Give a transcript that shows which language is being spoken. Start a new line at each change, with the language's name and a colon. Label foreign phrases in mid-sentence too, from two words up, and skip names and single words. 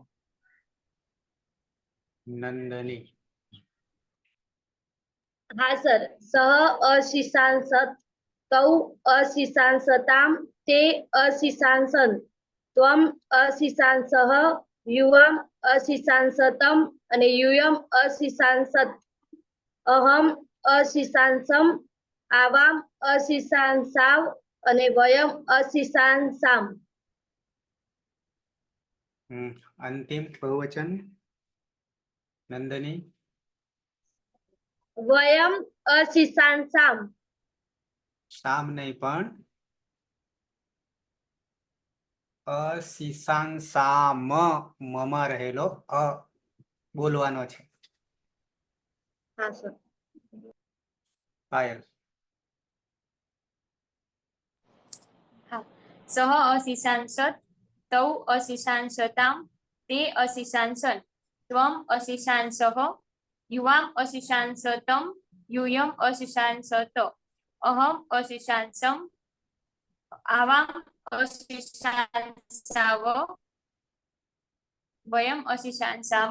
Gujarati: नंदनी. હા સર.
Sanskrit: सह अशिशांसत तौ अशिशांसताम ते अशिशांसन. त्वम अशिशांसः युवाम अशिशांसतम અને યુયમ અશિશાંસત. અહમ અશિશાંસમ આવામ અશિશાંસાવ અને વયમ અશિશાંસામ.
Gujarati: અંતિમ બહુવચન નંદની.
Sanskrit: વયમ અશિશાંસામ.
Gujarati: શામ નહીં પણ અશીશાંસામ મમાં રહેલો અ બોલવાનો છે. હા સર. પાયલ.
Sanskrit: सः अशिशांसत् तौ अशिशांसतां ते अशिशांसन् त्वम् अशिशांसः युवाम् अशिशांसतं यूयम् अशिशांसत अहम् अशिशांसम् आवाम् अशिशांसाव वयम् अशिशांसाम.